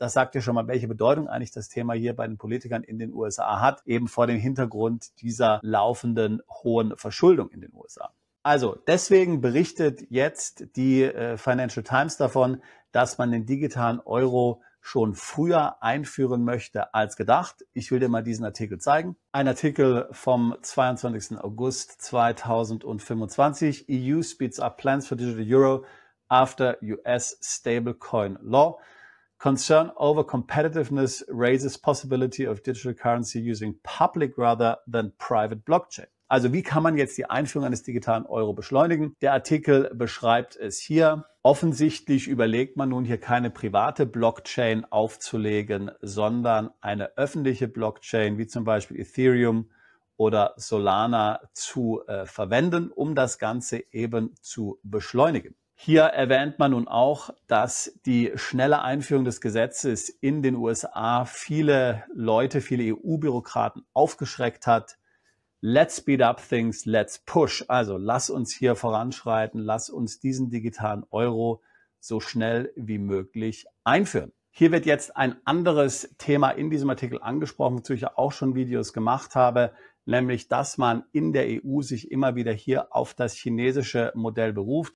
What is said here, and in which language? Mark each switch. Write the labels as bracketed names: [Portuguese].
[German] Das sagt ja schon mal, welche Bedeutung eigentlich das Thema hier bei den Politikern in den USA hat, eben vor dem Hintergrund dieser laufenden hohen Verschuldung in den USA. Also deswegen berichtet jetzt die Financial Times davon, dass man den digitalen Euro schon früher einführen möchte als gedacht. Ich will dir mal diesen Artikel zeigen. Ein Artikel vom 22. August 2025. [English] EU speeds up plans for digital euro after US stablecoin law. Concern over competitiveness raises possibility of digital currency using public rather than private blockchain. [German] Also wie kann man jetzt die Einführung eines digitalen Euro beschleunigen? Der Artikel beschreibt es hier. Offensichtlich überlegt man nun hier keine private Blockchain aufzulegen, sondern eine öffentliche Blockchain wie zum Beispiel Ethereum oder Solana zu verwenden, um das Ganze eben zu beschleunigen. Hier erwähnt man nun auch, dass die schnelle Einführung des Gesetzes in den USA viele Leute, viele EU-Bürokraten aufgeschreckt hat. [English] Let's speed up things, let's push. [German] Also lass uns hier voranschreiten, lass uns diesen digitalen Euro so schnell wie möglich einführen. Hier wird jetzt ein anderes Thema in diesem Artikel angesprochen, wozu ich ja auch schon Videos gemacht habe, nämlich, dass man in der EU sich immer wieder hier auf das chinesische Modell beruft.